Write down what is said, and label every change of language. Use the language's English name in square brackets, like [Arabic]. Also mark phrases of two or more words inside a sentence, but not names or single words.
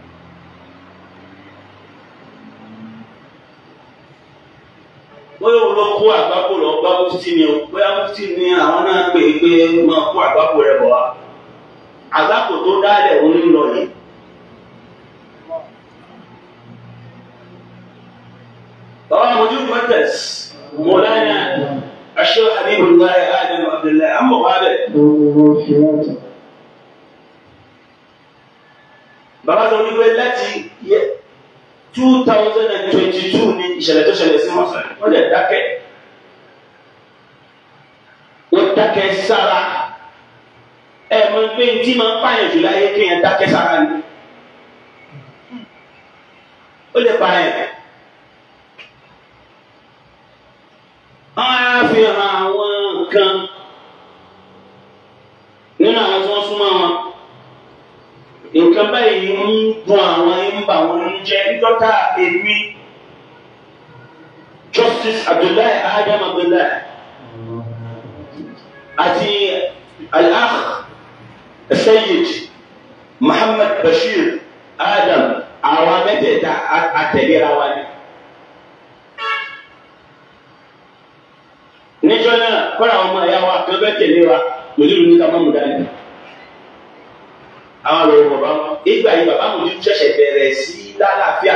[Yoruba] Bóyá òun ló kó àgbákò lọ bá mufti ni o, bóyá mufti ni àwọn náà pè é pé máa kó àgbákò rẹ̀ bọ̀ wá. Àgbákò tó dálẹ̀ òun ń lọ yìí. Bàbá Mojú Mọ́tẹ̀s, Mọ̀lánà. [Arabic] الشيخ حبيب الله آدم عبد الله أمه هذا [Yoruba] bàbá tó ní pé láti 2022 ní ìṣẹ̀lẹ̀ tó ṣẹlẹ̀ sí wọ́n lè dákẹ́ sára mọ̀ pé tí máa ń pààyàn jù láyé kéèyàn dákẹ́ sára ni ó lè pààyàn. Wọ́n á fi hàn àwọn nǹkan nínú àwọn tí wọ́n súnmọ́ wọn. Nǹkan báyìí ń dùn àwọn ń bà wọ́n ń jẹ́ nígbàtà èmi Justice Abdullahi Adam Abdullahi àti Al-Akh Sayyid Muhammad Bashir Adam àwọn mẹ́tẹ̀ẹ̀ta àtẹ̀léra wa ni. Níjọ́ náà kọ́ra ọmọ ẹ̀yà wa kan bẹ́ẹ̀ tẹ̀lé wa lòdìrú ní kámọ́ mùdálì. Àwọn àlọ́ bàbá wọn ìgbà yìí bàbá mi ṣẹ̀ṣẹ̀ bẹ̀rẹ̀ sí lálàáfíà.